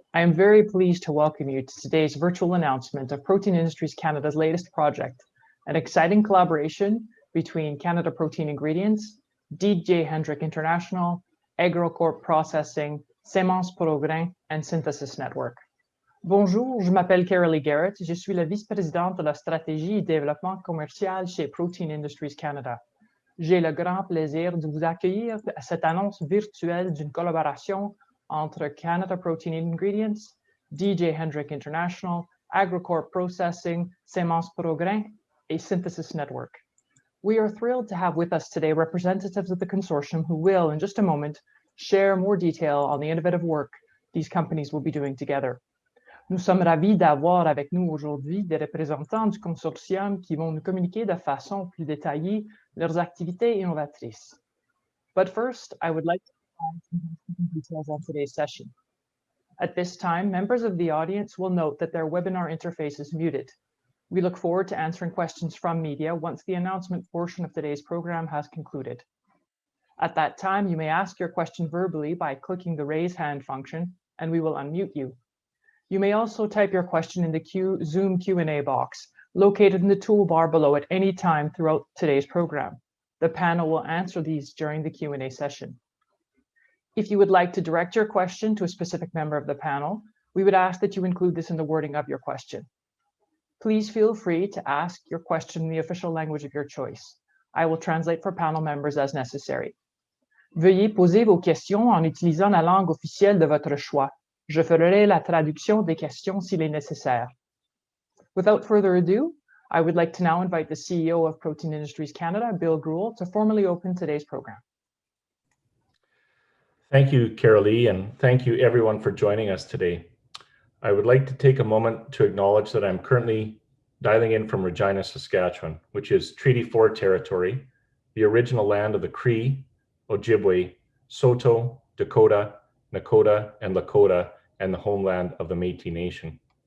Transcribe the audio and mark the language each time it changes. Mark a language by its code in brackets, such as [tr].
[en] I am very pleased to welcome you to today's virtual announcement of Protein Industries Canada's latest project, an exciting collaboration between Canada Protein Ingredients, DJ Hendrick International, Agrocorp Processing, Semences Prograin, and Synthesis Network. [fr] Bonjour, je m'appelle Carolee Garrett, je suis la vice-présidente de la stratégie et développement commercial chez Protein Industries Canada. J'ai le grand plaisir de vous accueillir à cette annonce virtuelle d'une collaboration entre Canada Protein Ingredients, DJ Hendrick International, Agrocorp Processing, Semences Prograin, et Synthesis Network. [en] We are thrilled to have with us today representatives of the consortium who will, in just a moment, share more detail on the innovative work these companies will be doing together. [fr] Nous sommes ravis d'avoir avec nous aujourd'hui des représentants du consortium qui vont nous communiquer de façon plus détaillée leurs activités innovatrices. [en] But first, I would like to provide some details on today's session. At this time, members of the audience will note that their webinar interface is muted. We look forward to answering questions from media once the announcement portion of today's program has concluded. At that time, you may ask your question verbally by clicking the raise hand function, and we will unmute you. You may also type your question in the Zoom Q&A box, located in the toolbar below at any time throughout today's program. The panel will answer these during the Q&A session. If you would like to direct your question to a specific member of the panel, we would ask that you include this in the wording of your question. Please feel free to ask your question in the official language of your choice. I will translate for panel members as necessary. [fr] Veuillez poser vos questions en utilisant la langue officielle de votre choix. Je ferai la traduction des questions s'il est nécessaire. [en] Without further ado, I would like to now invite the CEO of Protein Industries Canada, Bill Greuel, to formally open today's program. Thank you, Carolee, and thank you everyone for joining us today. I would like to take a moment to acknowledge that I'm currently dialing in from Regina, Saskatchewan, which is Treaty 4 territory, the original land of the Cree, Ojibwe, Saulteaux, Dakota, Nakota, and Lakota, and the homeland of the Métis Nation.